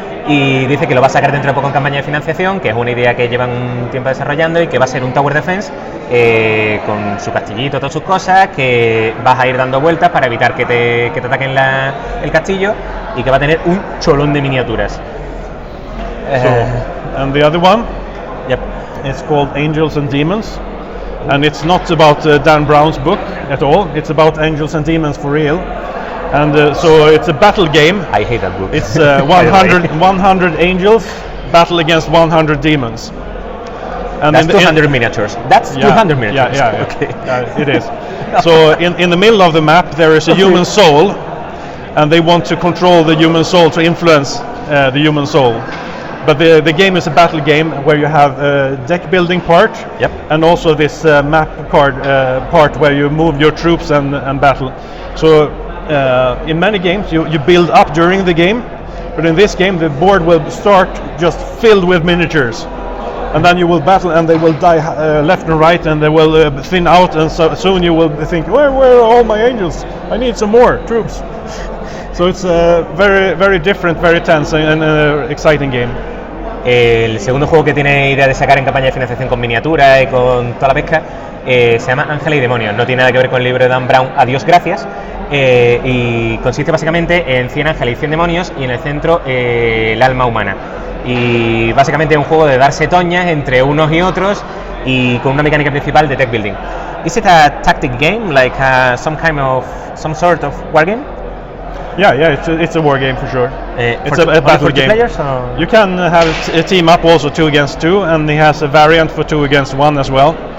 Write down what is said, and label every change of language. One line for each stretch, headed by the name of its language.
Spanish: y dice que lo va a sacar dentro de poco en campaña de financiación, que es una idea que llevan un tiempo desarrollando y que va a ser un Tower Defense con su castillito, todas sus cosas, que vas a ir dando vueltas para evitar que te ataquen el castillo y que va a tener un cholón de miniaturas.
English: And the other one, Yep. it's called Angels and Demons, and it's not about Dan Brown's book at all. It's about angels and demons for real, and so it's a battle game. I hate that book. It's 100 angels battle against 100 demons. And That's 200 miniatures. That's 200 miniatures. Yeah. Okay. It is. So in the middle of the map there is a human soul, and they want to control the human soul to influence the human soul. But the game is a battle game where you have a deck building part, Yep. and also this map card part where you move your troops and battle. So in many games you build up during the game, but in this game the board will start just filled with miniatures. And then you will battle, and they will die left and right, and they will thin out, and so soon you will think, where are all my angels? I need some more troops. So it's a very different, very tense and exciting game.
Spanish: El segundo juego que tiene idea de sacar en campaña de financiación con miniaturas y con toda la pesca se llama Ángeles y Demonios. No tiene nada que ver con el libro de Dan Brown, Adiós, gracias. Y consiste básicamente en 100 ángeles y 100 demonios, y en el centro el alma humana. Y básicamente es un juego de darse toñas entre unos y otros, y con una mecánica principal de deck building.
English: Is it a tactic game, like some sort of war game? Yeah, it's a war game for sure. It's a battle for game. Players, or? You can have a team up also 2 against 2, and he has a variant for 2 against 1 as well.